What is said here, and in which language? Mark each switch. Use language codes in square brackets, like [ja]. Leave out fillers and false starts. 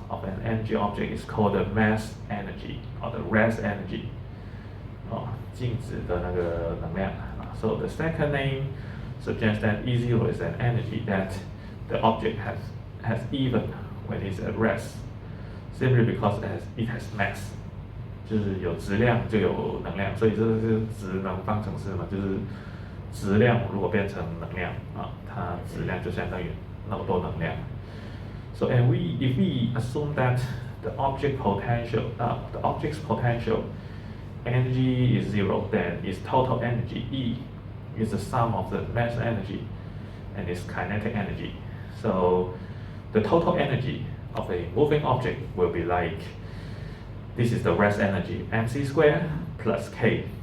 [en] of an energy object is called the mass energy or the rest energy. [zh] 静止的那个能量。 [en] So the second name suggests that E0 is an energy that the object has even when it's at rest, simply because it has mass. [zh] 就是有质量就有能量，所以这个是质能方程式嘛，就是质量如果变成能量它质量就相当于那么多能量。 [en] So if we assume that the object's potential energy is zero, then its total energy E is the sum of the mass energy and its kinetic energy. So the total energy of a moving object will be like, this is the rest energy, mc squared plus k.